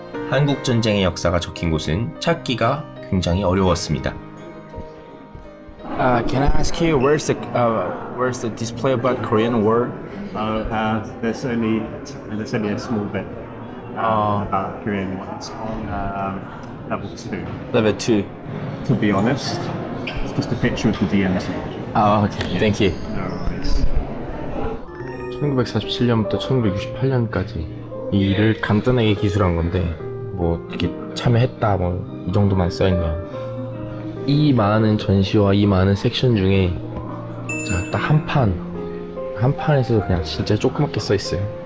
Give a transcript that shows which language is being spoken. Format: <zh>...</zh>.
<ko>한국 전쟁의 역사가 적힌 곳은 찾기가 굉장히 어려웠습니다.</ko> <en>Can I ask you where's the display about Korean War? There's only a small bit about Korean ones on level 2. Level 2. To be honest, it's just a picture of the DMZ. Oh, okay. Thank you. No worries.</en> <ko>1947년부터 1968년까지 이 일을 간단하게 기술한 건데 뭐 이렇게 참여했다 뭐 이 정도만 써있네요. 이 많은 전시와 이 많은 섹션 중에 딱 한 판에서 그냥 진짜 조그맣게 써있어요.</ko>